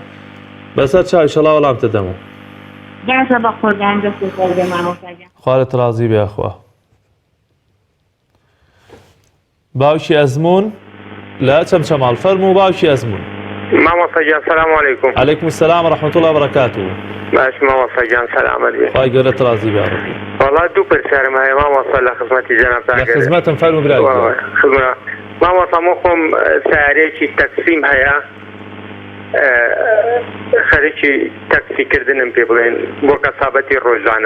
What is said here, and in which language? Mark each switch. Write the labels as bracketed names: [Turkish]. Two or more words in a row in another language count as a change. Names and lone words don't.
[Central Kurdish] بەسەر چاو ئینشەڵڵا وەڵامتە دەمەوە. باشە بە خۆدان دەست و خۆش بێ مامۆستا گیان. خوارت ڕازی بێ خوا. باوکی ئەزمون لە چەمچەماڵ فەرموو باوکی ئەزمون. مامۆستا گیان [Arabic] سەلام عەلەیکوم. عەلەیکم السەلام ورحمة الله وبركاته. [Central Kurdish] باش مامۆستا گیان سەلامەت بێ. خوای گەورەت ڕازی بێ ڕەبی. وەڵا دوو پرسیارم هەیە مامۆستا لە خزمەتی جەنابتان. لە خزمەتم فەرموو برای گیان. مامۆستا من خۆم سیارەیەکی تەکسیم هەیە خەریکی تەکسیکردنم پێ بڵێن بۆ کەسابەتی ڕۆژانە.